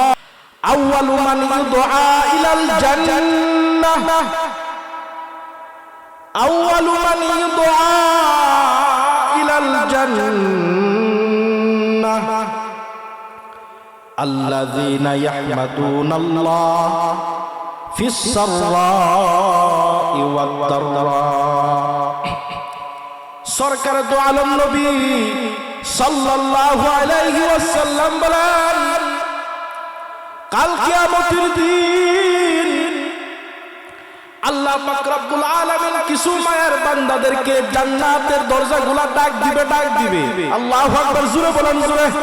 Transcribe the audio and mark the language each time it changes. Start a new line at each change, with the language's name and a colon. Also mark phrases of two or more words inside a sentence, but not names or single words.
Arabic: أول من يدعى إلى الجنة، أول من يدعى إلى الجنة الذين يحمدون الله في السراء والضراء.
Urdu: سرکار دو عالم نبی صلی اللہ علیہ وسلم
Bangla: বলেন, কাল কিয়ামতের দিন আল্লাহ পাক রব্বুল আলামিন কিছু মায়ের বান্দাদেরকে জান্নাতের দরজাগুলো ডাক দিবে। আল্লাহু আকবার, জোরে বলেন জোরে।